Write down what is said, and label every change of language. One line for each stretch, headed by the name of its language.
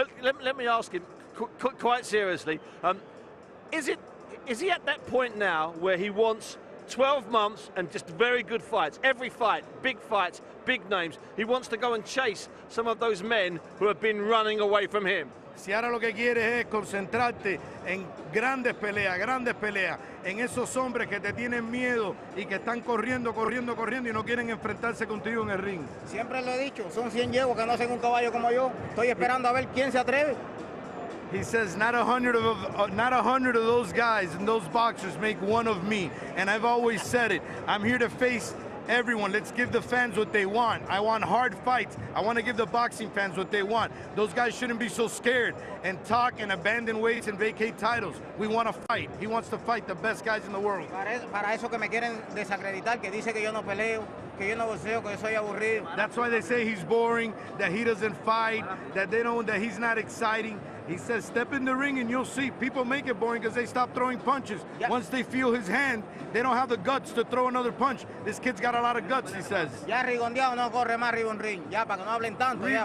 English: Let me ask him quite seriously. Is he at that point now where he wants 12 months and just very good fights, every fight, big names? He wants to go and chase some of those men who have been running away from him.
Spanish: Si ahora lo que quieres es concentrarte en grandes peleas, en esos hombres que te tienen miedo y que están corriendo y no quieren enfrentarse contigo en el ring. Siempre lo he dicho, son 100 yeguas que no hacen un caballo como yo. Estoy esperando a ver quién se atreve.
English: He says not a hundred of those guys and those boxers make one of me. And I've always said it. I'm here to face everyone. Let's give the fans what they want. I want hard fights. I want to give the boxing fans what they want. Those guys shouldn't be so scared and talk and abandon weights and vacate titles. We want to fight. He wants to fight the best guys in the world.
Spanish: Para eso que me quieren desacreditar, que dice que yo no peleo, que yo no boxeo, que yo soy aburrido.
English: That's why they say he's boring, that he doesn't fight, that he's not exciting. He says, step in the ring and you'll see. People make it boring because they stop throwing punches. Yeah. Once they feel his hand, they don't have the guts to throw another punch. This kid's got a lot of guts, he says.
Spanish: Ya Rigondeaux no corre más arriba en ring. Ya, para que no hablen tanto. Ya